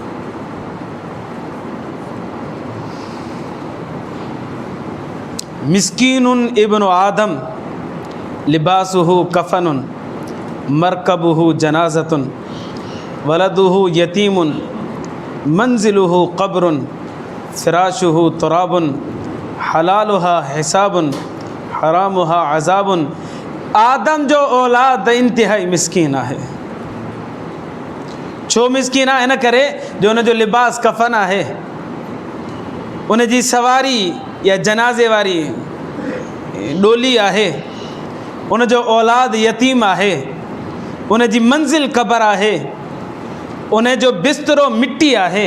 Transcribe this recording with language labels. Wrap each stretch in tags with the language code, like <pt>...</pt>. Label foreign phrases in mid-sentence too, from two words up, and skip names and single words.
<ar>مسكين ابن آدم لباسه كفن مركبه جنازة ولده يتيم منزله قبر فراشه تراب حلالها حساب حرامها عذاب.</ar> <sd>आदम जो औलाद इंतिहाई मिस्कीन आहे। छो मिस्कीन आहे? इन करे जो उनजो लिबास कफ़न आहे, उनजी सवारी या जनाज़े वारी डोली आहे, उनजो औलाद यतीम आहे, उनजी मंज़िल क़ब्र आहे, उनजो बिस्तरो मिट्टी आहे।</sd>